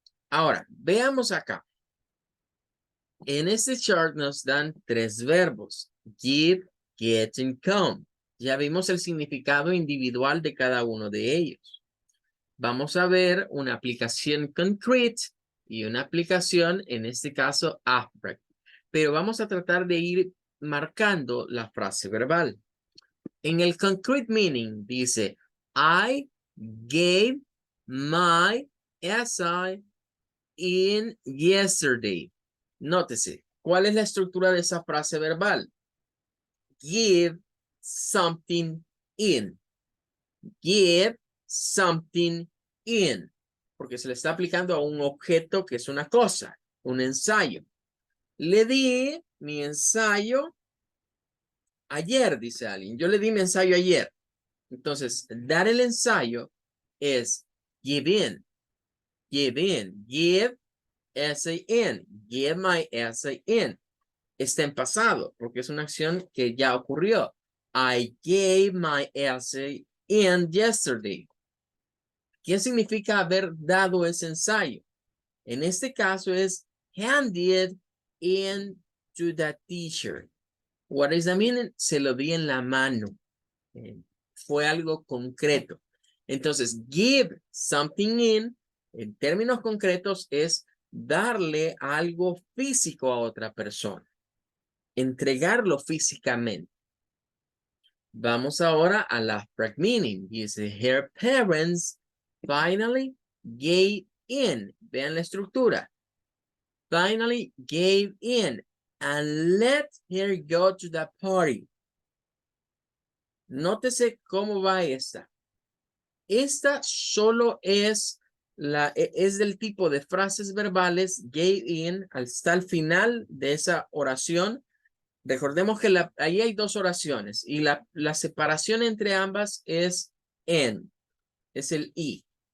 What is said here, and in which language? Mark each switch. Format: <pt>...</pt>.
<es>Ahora, veamos acá. En este chart nos dan 3 verbos. Give, get, and come. Ya vimos el significado individual de cada uno de ellos. Vamos a ver una aplicación concrete y una aplicación, en este caso, abstract. Pero vamos a tratar de ir marcando la frase verbal. En el</es> <en>concrete meaning</en> <es>dice,</es> <en>I gave my essay in yesterday.</en> <es>Nótese, ¿cuál es la estructura de esa frase verbal?</es> <en>Give something in. Give something in.</en> <es>Porque se le está aplicando a un objeto que es una cosa, un ensayo. Le di mi ensayo ayer, dice alguien. Yo le di mi ensayo ayer. Entonces, dar el ensayo es give in. Give in.</es> <en>Give essay in. Give my essay in.</en> <es>Está en pasado, porque es una acción que ya ocurrió.</es> <en>I gave my essay in yesterday.</en> <es>¿Qué significa haber dado ese ensayo? En este caso es</es> <en>handed into the t-shirt. What is the meaning?</en> <es>Se lo di en la mano. Fue algo concreto. Entonces, give something en términos concretos, es darle algo físico a otra persona. Entregarlo físicamente. Vamos ahora a la abstract meaning. Dice,</es> <en>her parents finally gave in.</en> <es>Vean la estructura.</es> <en>Finally gave in and let her go to the party.</en> <es>Nótese cómo va esta. Esta solo es del tipo de frases verbales gave in hasta el final de esa oración. Recordemos que ahí hay dos oraciones y la separación entre ambas es en, es el i.</es>